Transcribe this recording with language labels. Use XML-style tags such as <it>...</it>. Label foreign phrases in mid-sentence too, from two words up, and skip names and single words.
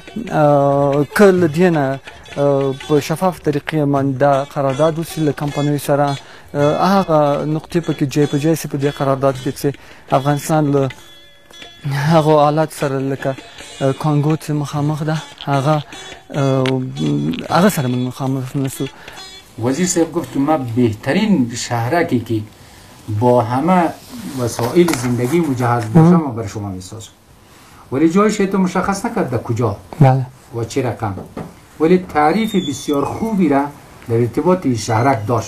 <ps>که له دې نه په شفاف طریقې باندې دا قرارداد وشي له کمپنیو سره هغه نقطې پکې جای په جای سي په دې قرارداد کې چې افغانستان له هغه حالات سره لکه کانګو چې مخامخ ده هغه سره من مخامخ نشو.</ps> <fa>وزیر صاحب گفت ما بهترین شهرکی که با همه وسایل زندگی مجهز باشم و برای شما میسازم، ولی جایش تو مشخص نکرد در کجا و چه رقم، ولی تعریف بسیار خوبی را در ارتباط شهرک داشت.</fa>